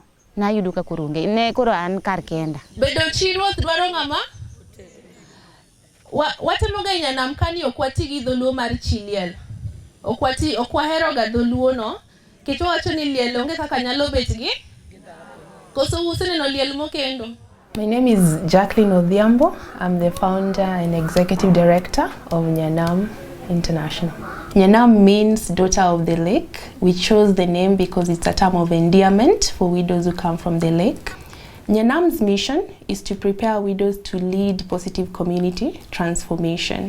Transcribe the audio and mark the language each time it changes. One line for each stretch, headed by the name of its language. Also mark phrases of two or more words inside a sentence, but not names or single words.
Luo (Kenya and Tanzania): Nayudo ka koro onge. Ne koro an kar kenda. Bedo chi ruoth dwaro ng'ama? Watemo ga Nyanam kani okwati gi dholuo mar chiliel. Okwahero ga dholuo no. Kech wacho ni liel onge kaka nyalo bet gi. Koso useneno liel mokendo.
English: My name is Jacqueline Odhiambo. I'm the founder and executive director of Nyanam International. Nyanam means daughter of the lake. We chose the name because it's a term of endearment for widows who come from the lake. Nyanam's mission is to prepare widows to lead positive community transformation.